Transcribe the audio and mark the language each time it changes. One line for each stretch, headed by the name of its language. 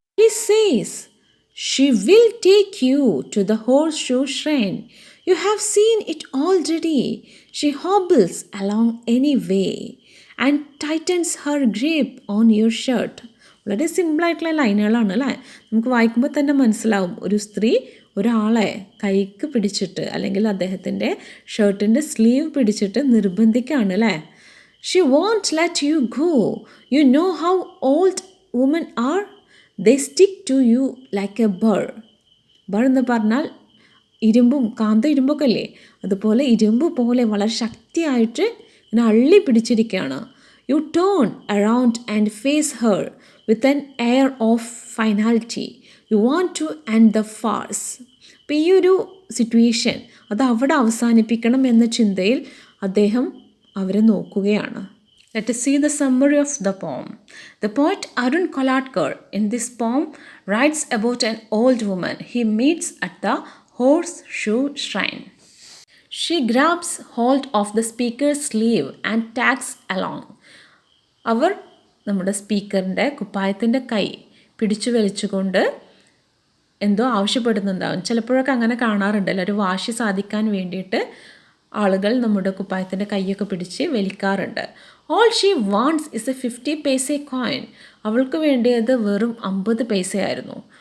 English: He says, she will take you to the horseshoe shrine. You have seen it already. She hobbles along anyway and tightens her grip on your shirt.
Malayalam: വളരെ സിമ്പിളായിട്ടുള്ള ലൈനുകളാണ് അല്ലേ. നമുക്ക് വായിക്കുമ്പോൾ തന്നെ മനസ്സിലാവും ഒരു സ്ത്രീ ഒരാളെ കൈക്ക് പിടിച്ചിട്ട് അല്ലെങ്കിൽ അദ്ദേഹത്തിൻ്റെ ഷർട്ടിൻ്റെ സ്ലീവ് പിടിച്ചിട്ട് നിർബന്ധിക്കുകയാണ് അല്ലേ.
English: She won't let you go. You know how old women are. They stick to you like a burr.
Malayalam: ബർ എന്ന് പറഞ്ഞാൽ ഇരുമ്പും കാന്ത ഇരുമ്പൊക്കെ അല്ലേ, അതുപോലെ ഇരുമ്പ് പോലെ വളരെ ശക്തിയായിട്ട് ഇങ്ങനെ അള്ളി പിടിച്ചിരിക്കുകയാണ്. U turn around and face Har with an air of finality.
English: You want to end the farce.
Malayalam: അപ്പോൾ ഈ ഒരു സിറ്റുവേഷൻ അത് അവിടെ അവസാനിപ്പിക്കണം എന്ന ചിന്തയിൽ അദ്ദേഹം അവരെ നോക്കുകയാണ്.
English: Let us see the summary of the poem. The poet Arun Kolatkar in this poem writes about an old woman he meets at the horseshoe shrine. She grabs hold of the speaker's sleeve and tags along.
Malayalam: അവർ നമ്മുടെ സ്പീക്കറിൻ്റെ കുപ്പായത്തിൻ്റെ കൈ പിടിച്ചു വലിച്ചുകൊണ്ട് എന്തോ ആവശ്യപ്പെടുന്നുണ്ടാവും. ചിലപ്പോഴൊക്കെ അങ്ങനെ കാണാറുണ്ടല്ലോ, ഒരു വാശി സാധിക്കാൻ വേണ്ടിയിട്ട് ആളുകൾ നമ്മുടെ കുപ്പായത്തിൻ്റെ കൈയൊക്കെ പിടിച്ച് വലിക്കാറുണ്ട്.
English: All she wants is a 50 paise coin.
Malayalam: അവൾക്ക് വേണ്ടിയത് വെറും 50 പൈസയായിരുന്നു.